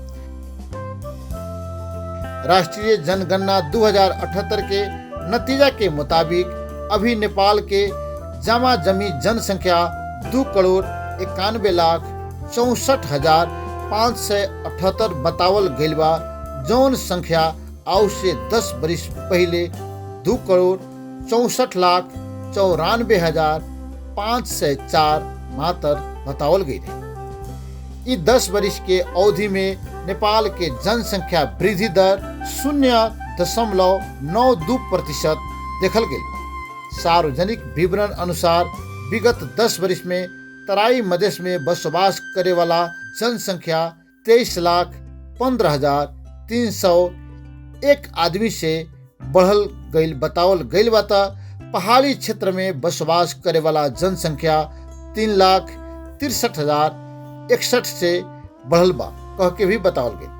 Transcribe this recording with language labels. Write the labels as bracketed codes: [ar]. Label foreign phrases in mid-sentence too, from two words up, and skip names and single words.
[bho] राष्ट्रीय जनगणना 2078 के नतीजा के मुताबिक अभी नेपाल के जमा जमी जनसंख्या 2,91,64,578 बतावल गईल बा, जौन संख्या आउ से 10 वर्ष पहले 2,64,94,504 मात्र बतावल गई रहे। इस 10 वर्ष के अवधि में नेपाल के जनसंख्या वृद्धि दर 0.92% देखल गई। सार्वजनिक विवरण अनुसार विगत 10 वर्ष में तराई मधेश में बसोबास करे वाला जनसंख्या 23,15,301 आदमी से बढ़ल गईल बतावल गईल बा त पहाड़ी क्षेत्र में बसोबास करे वाला जनसंख्या 3,63,061 से बढ़ल बा कह के भी बतावल गई।